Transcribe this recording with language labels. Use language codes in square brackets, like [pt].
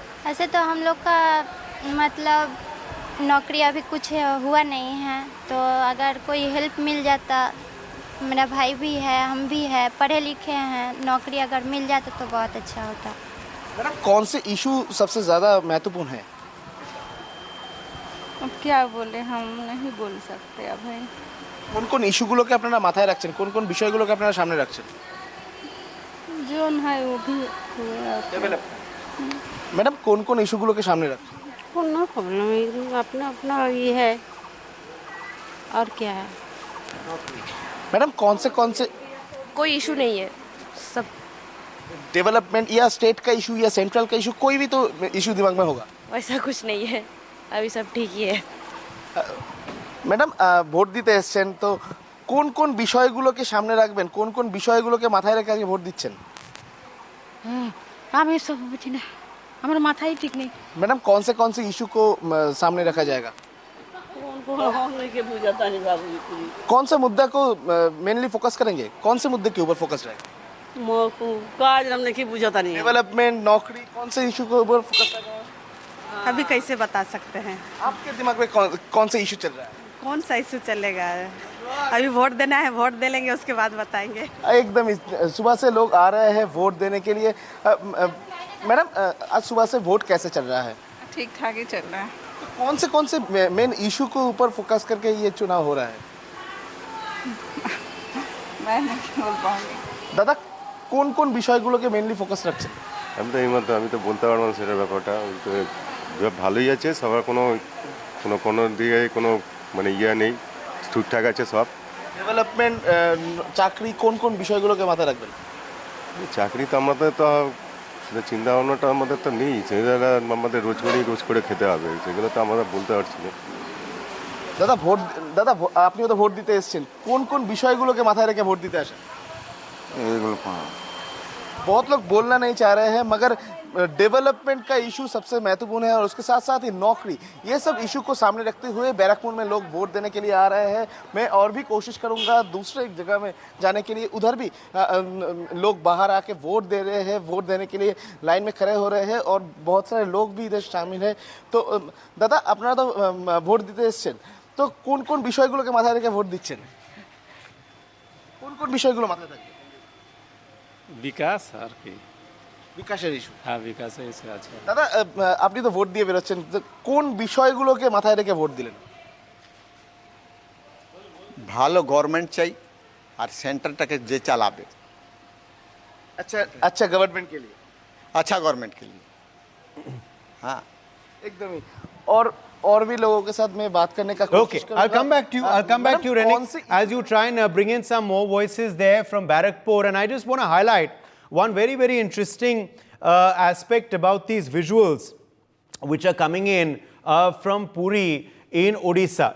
[hi] ऐसे तो हम लोग का मतलब नौकरी अभी कुछ हुआ नहीं है, तो अगर कोई हेल्प मिल जाता, मेरा भाई भी है, हम भी है, पढ़े लिखे हैं, नौकरी अगर मिल जाता तो बहुत अच्छा होता। मैडम, कौन से इशू सबसे ज़्यादा महत्वपूर्ण है? अब क्या बोले, हम नहीं बोल सकते। अब भाई [bn] কোন ইস্যুগুলোকে আপনারা মাথায় রাখছেন, কোন বিষয়গুলোকে আপনারা সামনে রাখছেন? [hi] जो है वो भी [bn] मैडम, কোন ইস্যুগুলোকে সামনে রাখছেন? কোনো [hi] प्रॉब्लम, अपना अपना ये है और क्या है। मैडम, कौन से कोई इशू नहीं है, सब डेवलपमेंट या स्टेट का इशू या सेंट्रल का इशू, कोई भी तो इशू दिमाग में होगा। वैसा कुछ नहीं है, अभी सब ठीक ही है। ম্যাডাম, ভোট দিতে এসছেন, তো কোন বিষয়গুলোকে সামনে রাখবেন, কোন বিষয়গুলোকে মাথায় রেখে আজকে ভোট দিচ্ছেন? আমি সব বুঝি না, আমার মাথায় ঠিক নেই। मैडम, कौन से इशू को सामने रखा जाएगा? कौन से मुद्दा को मेनली फोकस करेंगे, कौन से मुद्दे के ऊपर फोकस रहेगा? नहीं बुझाता नहीं। डेवलपमेंट, नौकरी, कौन से इशू के ऊपर फोकस रहेगा? अभी कैसे बता सकते हैं? आपके दिमाग में कौन सा इशू चल रहा है? कौन सा इशू चलेगा? अभी वोट देना है, वोट दे लेंगे, उसके बाद बताएंगे। एकदम सुबह से लोग आ रहे हैं वोट देने के लिए। मैडम, आज सुबह से वोट कैसे चल रहा है? ठीक ठाक ही चल रहा है। तो कौन से मेन इशू के ऊपर फोकस करके ये चुनाव हो रहा है? मैं नहीं बोल पाऊंगी। [bn] दादा, কোন বিষয়গুলোকে মেনলি ফোকাস রাখছেন? আমি তো বলতে পারবো না সেটার ব্যাপারটা। ভালোই আছে, সবার কোনো দিকে কোনো মানে ইয়ে নেই, ঠিকঠাক আছে সব। ডেভেলপমেন্ট, চাকরি, কোন বিষয়গুলোকে মাথায় রাখবেন? চাকরি তো আমাদের তো চিন্তা ভাবনাটা আমাদের তো নেই, সেগুলো আমাদের রোজ করে খেতে হবে, সেগুলো তো আমরা বলতে পারছি না। দাদা, আপনিও তো ভোট দিতে এসেছেন, কোন বিষয়গুলোকে মাথায় রেখে ভোট দিতে আসেন? [hi] बहुत लोग बोलना नहीं चाह रहे हैं, मगर डेवलपमेंट का इशू सबसे महत्वपूर्ण है और उसके साथ साथ ही नौकरी, ये सब इशू को सामने रखते हुए बैरकपुर में लोग वोट देने के लिए आ रहे हैं। मैं और भी कोशिश करूंगा दूसरे एक जगह में जाने के लिए, उधर भी लोग बाहर आके वोट दे रहे हैं, वोट देने के लिए लाइन में खड़े हो रहे हैं और बहुत सारे लोग भी इधर शामिल हैं। तो दादा, अपना तो [bn] ভোট দিতে এসছেন, তো কোন বিষয়গুলোকে মাথায় রেখে ভোট দিচ্ছেন? কোন বিষয়গুলো মাথায় রাখবেন? [hi] विकास और की [bn] বিকাশের ইস্যু। হ্যাঁ, বিকাশের ইস্যু আছে। দাদা আপনি তো ভোট দিয়ে বেরোচ্ছেন, তো কোন বিষয়গুলোকে মাথায় রেখে ভোট দিলেন? ভালো গভর্নমেন্ট চাই আর সেন্টারটাকে যে চালাবে। [hi] अच्छा अच्छा गवर्नमेंट के लिए, अच्छा गवर्नमेंट के लिए। हाँ एकदम ही। और भी लोगों के साथ मैं बात करने का [en] Okay, I'll come back to you. I'll come back to you, Renik, as you try and bring in some more voices there from Barakpur. And I just want to highlight one very, very interesting aspect about these visuals which are coming in from Puri in Odisha.